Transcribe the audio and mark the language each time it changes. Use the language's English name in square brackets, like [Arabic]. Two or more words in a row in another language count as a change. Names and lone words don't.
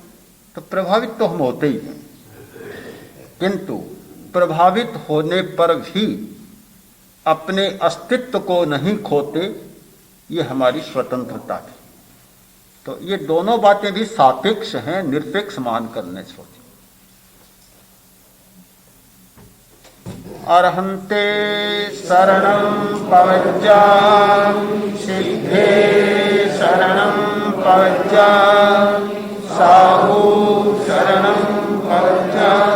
[Hindi] तो प्रभावित तो हम होते ही हैं, किंतु प्रभावित होने पर भी अपने अस्तित्व को नहीं खोते, ये हमारी स्वतंत्रता है। तो ये दोनों बातें भी सापेक्ष हैं, निरपेक्ष मान करने सोचे। [Prakrit languages] अर्हन्ते शरणं पवज्जा सिद्धे शरणं पवज्जा साहु शरणं पवज्जा